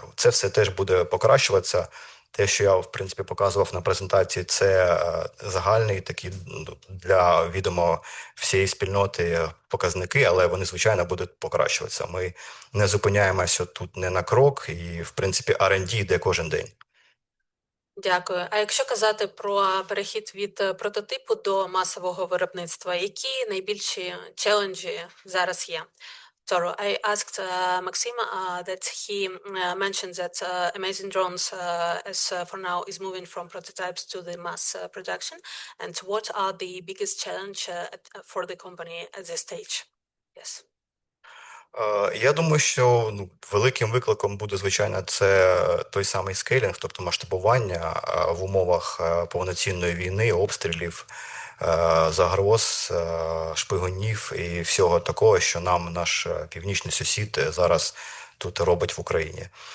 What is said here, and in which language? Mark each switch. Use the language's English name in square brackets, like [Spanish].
[Ukrainian] Це все теж буде покращуватися. Те, що я, в принципі, показував на презентації, це загальний такий для відомо всієї спільноти показники, але вони, звичайно, будуть покращуватися. Ми не зупиняємося тут не на крок, і, в принципі, R&D йде кожен день. Дякую. А якщо казати про перехід від прототипу до масового виробництва, які найбільші челенджі зараз є? [English] Toru, I asked Maksym that he mentioned that Amazing Drones, as for now, is moving from prototypes to the mass production. And what are the biggest challenge for the company at this stage? Yes. [Ukrainian] Я думаю, що великим викликом буде, звичайно, це той самий скейлінг, тобто масштабування в умовах повноцінної війни, обстрілів, загроз, шпигунів і всього такого, що нам наш північний сусід зараз тут робить в Україні.